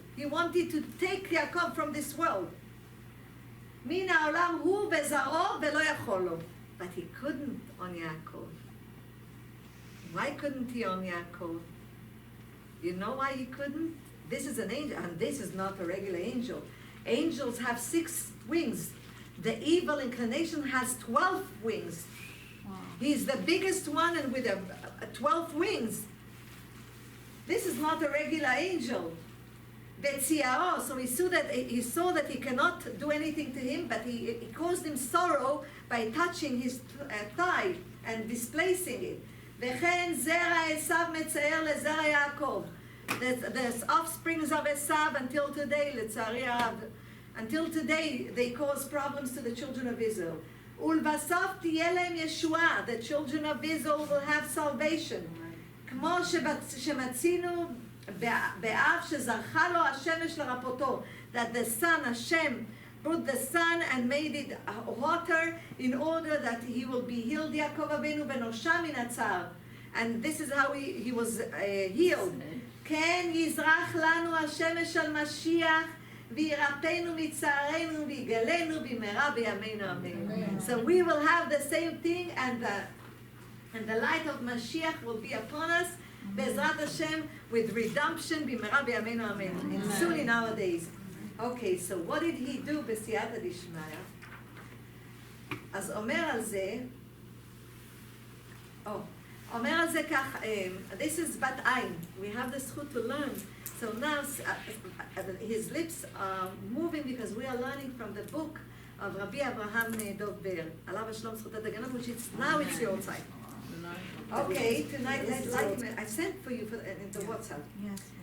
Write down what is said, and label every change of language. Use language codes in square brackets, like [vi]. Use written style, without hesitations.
[en] He wanted to take יעקב from this world. [he] מן העולם הוא בזרעו ולא יכול לו. [en] But he couldn't on Yaakov. Why couldn't he on Yaakov? You know why he couldn't? This is an angel, and this is not a regular angel. Angels have 6 wings. The evil inclination has 12 wings. Wow. He's the biggest one and with 12 wings. This is not a regular angel. Betziao, so he saw that he cannot do anything to him, but he caused him sorrow by touching his thigh and displacing it. [he] וכן זרע עשיו מצער לזרע יעקב. [en] The offsprings of Esav until today, [he] לצערי הרב, [en] until today they cause problems to the children of Israel. [he] ולבסוף תהיה להם ישועה. [en] The children of Israel will have salvation. [he] כמו שמצינו באב שזרחה לו השמש לרפותו, [en] that the sun, Hashem, brought the sun and made it hotter in order that he will be healed, Yaakov Avinu [he] ונושע מן הצער. [en] And this is how he was healed. [he] כן יזרח לנו השמש על משיח וירפאנו מצערנו ויגאלנו במהרה בימינו אמן. [en] So we will have the same thing, and the light of Mashiach will be upon us, בעזרת Hashem, with redemption [he] במהרה בימינו אמן. [en] And soon in our days. Okay, so what did he do [he] בסייעתא דשמיא? אז אומר על זה, אומר על זה כך, this is בת עין. [en] We have the [he] זכות to learn [en] So now his lips are moving because we are learning from the book of Rabbi Abraham Dov Ber, Alav Shalom Zchutat Haganot, which is now it's your time. Okay, tonight I sent for you into WhatsApp. Yes.